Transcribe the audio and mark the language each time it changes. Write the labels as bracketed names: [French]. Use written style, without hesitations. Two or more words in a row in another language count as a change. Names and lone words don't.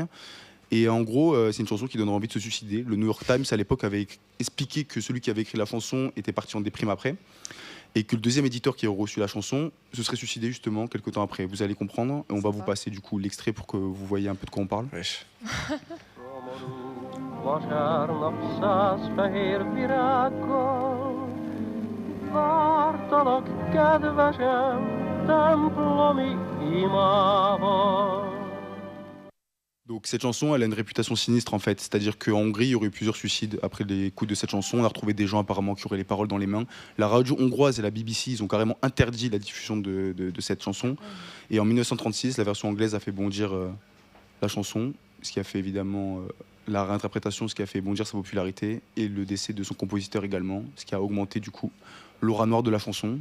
[French] Et en gros, c'est une chanson qui donne envie de se suicider. Le New York Times, à l'époque, avait expliqué que celui qui avait écrit la chanson était parti en déprime après, et que le deuxième éditeur qui a reçu la chanson se serait suicidé justement quelques temps après. Vous allez comprendre, et on va vous passer du coup l'extrait pour que vous voyez un peu de quoi on parle. Wesh. [Hungarian] Vasárnap 100 fehér virággal vártalak, kedvesem, templomi imával. [French] Donc cette chanson, elle a une réputation sinistre en fait, c'est-à-dire qu'en Hongrie, il y aurait eu plusieurs suicides après l'écoute de cette chanson. On a retrouvé des gens apparemment qui auraient les paroles dans les mains. La radio hongroise et la BBC, ils ont carrément interdit la diffusion de cette chanson. Et en 1936, la version anglaise a fait bondir la chanson, ce qui a fait évidemment la réinterprétation, ce qui a fait bondir sa popularité, et le décès de son compositeur également, ce qui a augmenté du coup l'aura noire de la chanson.